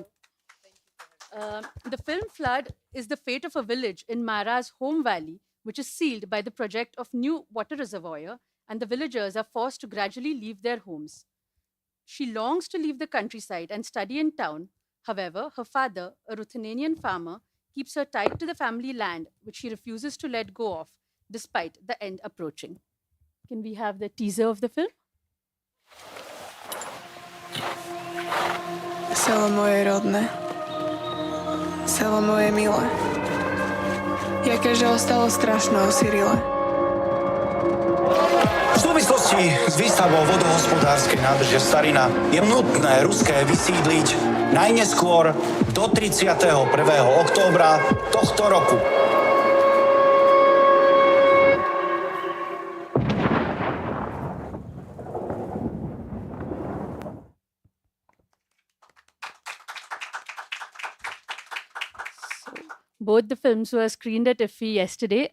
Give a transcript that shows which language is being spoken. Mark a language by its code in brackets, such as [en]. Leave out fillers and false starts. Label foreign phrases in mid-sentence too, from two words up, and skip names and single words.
[en] The film Flood is the fate of a village in Mara's home valley, which is sealed by the project of new water reservoir, and the villagers are forced to gradually leave their homes. She longs to leave the countryside and study in town. However, her father, a Ruthenian farmer, keeps her tied to the family land, which she refuses to let go of, despite the end approaching. Can we have the teaser of the film? [rue] Село моє родне, село моє миле, jaké že ostalo strašno osirile. [sk] V súvislosti s výstavbou vodohospodárskej nádrže Starina je nutné ruské vysídliť najneskôr do 31. októbra tohto roku. [en] Both the films were screened at Iffi yesterday.